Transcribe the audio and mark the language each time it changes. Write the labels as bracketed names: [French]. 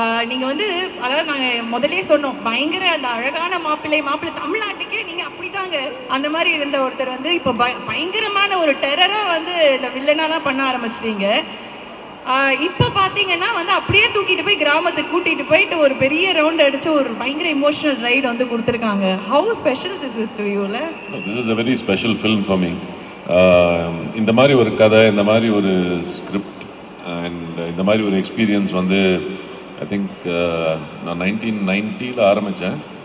[Tamil] நீங்க வந்து அதாவது நாங்க முதலே சொன்னோம் பயங்கர அந்த அழகான மாப்பிள்ளை தமிழ்நாட்டுக்கே நீங்க அப்படிதாங்க அந்த மாதிரி இருந்த ஒருத்தர் வந்து இப்போ பயங்கரமான ஒரு டெரரா வந்து இந்த வில்லனா தான் பண்ண ஆரம்பிச்சிட்டீங்க. இப்போ பார்த்தீங்கன்னா வந்து அப்படியே தூக்கிட்டு போய் கிராமத்துக்கு கூட்டிட்டு போயிட்டு ஒரு பெரிய ரவுண்ட் அடிச்சு ஒரு பயங்கர இமோஷனல் ரைடு வந்து கொடுத்துருக்காங்க. [English] How special this is to யூல? திஸ் இஸ் a very special film for me. [Tamil] இந்த மாதிரி ஒரு கதை, இந்த மாதிரி ஒரு ஸ்கிரிப்ட் அண்ட் இந்த மாதிரி ஒரு எக்ஸ்பீரியன்ஸ் வந்து [English] I think [Tamil] நான் 1990 ஆரம்பித்தேன்.